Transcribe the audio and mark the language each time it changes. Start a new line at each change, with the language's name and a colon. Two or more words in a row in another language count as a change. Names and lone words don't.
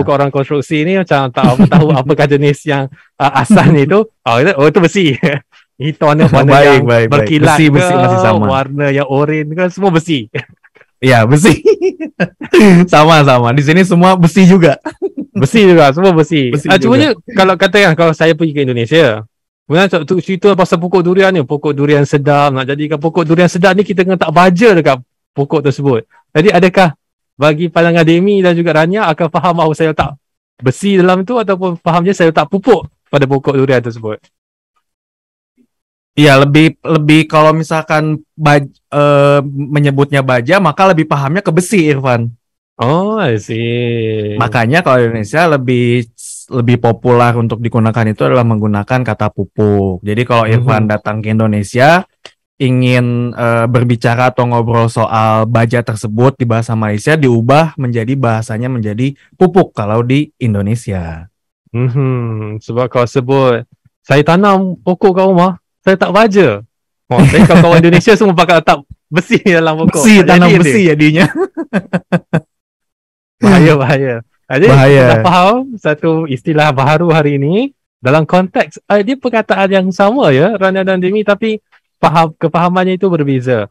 Malay: bukan orang konstruksi ni macam tak tahu apakah jenis yang asalnya itu. Itu besi. Itu warna Baik, yang baik. berkilat Besi ke, masih sama.
Indonesian: warna yang oranye kan semua besi. Iya, besi. Sama-sama. Di sini semua besi juga. Besi juga, semua besi. Besi
Malay: Cumanya kalau katakan kalau saya pergi ke Indonesia, kemudian cerita pasal pokok durian ni, pokok durian sedap, nak jadikan pokok durian sedap ni kita kena tak baja dekat pokok tersebut. Jadi adakah bagi pandangan Demi dan juga Rania akan faham bahawa saya letak besi dalam tu ataupun fahamnya saya letak pupuk pada pokok durian tersebut?
Indonesian: Iya, lebih kalau misalkan menyebutnya baja, maka lebih pahamnya ke besi, Irfan.
English: Oh, I see.
Indonesian: Makanya kalau di Indonesia lebih populer untuk digunakan itu adalah menggunakan kata pupuk. Jadi kalau Irfan datang ke Indonesia ingin berbicara atau ngobrol soal baja tersebut di bahasa Malaysia, diubah bahasanya menjadi pupuk kalau di Indonesia.
Malay: Sebab kau sebut saya tanam pokok kat rumah, saya tak baja. Tapi kalau kawan Indonesia semua pakai letak besi dalam pokok. Besi, Tak tanam jadi besi dia. jadinya. Bahaya. Jadi Bahaya. kita faham satu istilah baru hari ini dalam konteks dia perkataan yang sama ya, Rania dan Demi, tapi kepahamannya itu berbeza.